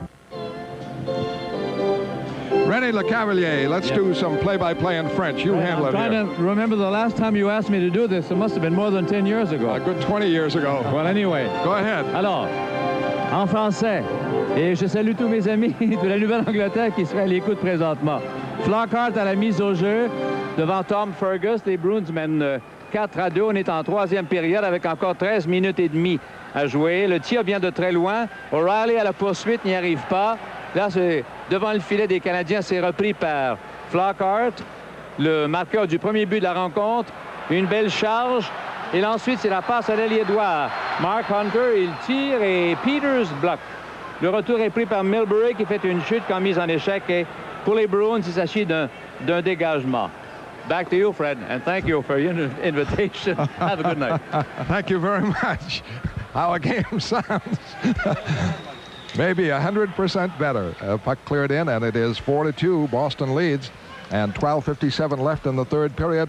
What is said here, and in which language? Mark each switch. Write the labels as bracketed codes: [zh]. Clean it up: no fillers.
[en] René Lecavalier, let's do some play-by-play in French. You handle it here. I'm trying to remember the last time you asked me to do this. It must have been more than 10 years ago. A good 20 years ago. Well, anyway. Go ahead. [fr] Alors, en français, et je salue tous mes amis de la Nouvelle-Angleterre qui seraient à l'écoute présentement. Flockhart à la mise au jeu devant Tom Fergus. Les Bruins mènent 4-2. On est en troisième période avec encore 13 minutes et demie à jouer. Le tir vient de très loin. O'Reilly à la poursuite n'y arrive pas. Là, c'est devant le filet des Canadiens. C'est repris par Flockhart, le marqueur du premier but de la rencontre. Une belle charge. Et ensuite, c'est la passe à l'ailier droit. Mark Hunter, il tire et Peeters bloque. Le retour est pris par Milbury qui fait une chute comme mise en échec. Et pour les Bruins, il s'agit d'un dégagement. [en] Back to you, Fred, and thank you for your invitation. Have a good night. Thank you very much. How a game sounds. Maybe 100% better. Puck cleared in, and it is 4-2. Boston leads. And 12:57 left in the third period.